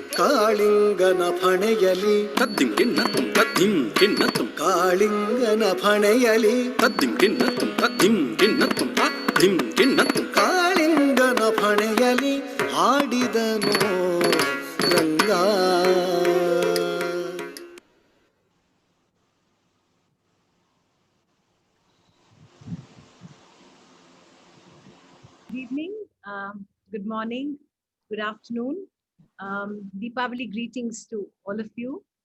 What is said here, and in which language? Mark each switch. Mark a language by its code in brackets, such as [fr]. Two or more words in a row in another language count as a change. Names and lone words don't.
[kn] ಕಾಳಿಂಗನ ಫಣೆಯಲಿ ತದ್ದಿಂ ಕಿನ್ನತ್ತು ತದ್ದಿಂ ಕಿನ್ನತ್ತು ಕಾಳಿಂಗನ ಫಣೆಯಲಿ ತದ್ದಿಂ ಕಿನ್ನತ್ತು ತದ್ದಿಂ ಕಿನ್ನತ್ತು ತದ್ದಿಂ ಕಿನ್ನತ್ತು ಕಾಳಿಂಗನ ಫಣೆಯಲಿ ಆಡಿದನೋ ರಂಗ. [en] Good evening, good morning, good afternoon. Deepavali greetings to all of you.